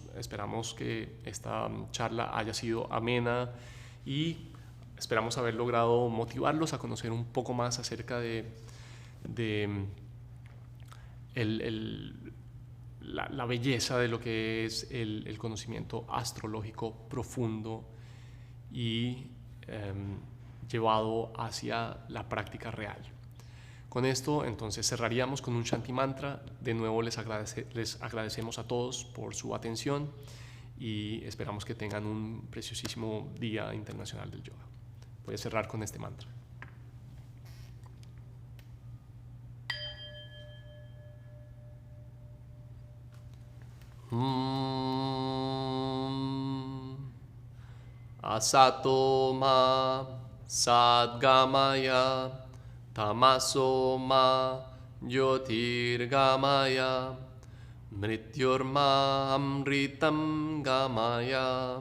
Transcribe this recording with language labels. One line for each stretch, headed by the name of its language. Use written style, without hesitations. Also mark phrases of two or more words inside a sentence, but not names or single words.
Spanish: Esperamos que esta charla haya sido amena y esperamos haber logrado motivarlos a conocer un poco más acerca de la belleza de lo que es el conocimiento astrológico profundo y llevado hacia la práctica real. Con esto entonces cerraríamos con un
Sanskrit: शान्ति मन्त्र.
Spanish: De nuevo les agradecemos a todos por su atención y esperamos que tengan un preciosísimo Día Internacional del Yoga. Voy a cerrar con este mantra.
Sanskrit: असतो मा सद्गमय तमसो मा ज्योतिर्गमय मृत्योर्मा अमृतम् गमय.